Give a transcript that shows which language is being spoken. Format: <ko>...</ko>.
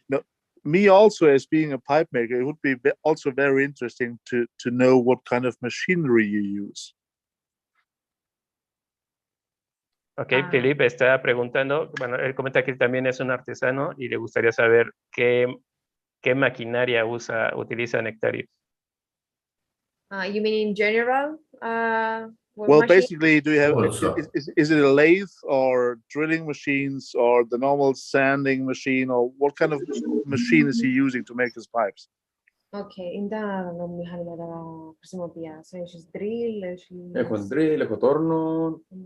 <en>No, me also, as being a pipe maker, it would be also very interesting to know what kind of machinery you use.</en> <es>Ok, Philip está preguntando, bueno, él comenta que él también es un artesano y le gustaría saber qué maquinaria utiliza Nektarios.</es> <en>You mean in general? Well, basically, do you have is it a lathe or drilling machines or the normal sanding machine, or what kind of machine is he using to make his pipes?</en> <el>Okay, inda μηχανήματα χρησιμοποιεί. Έχεις drill, Έχω drill, έχω τόρνο.</el>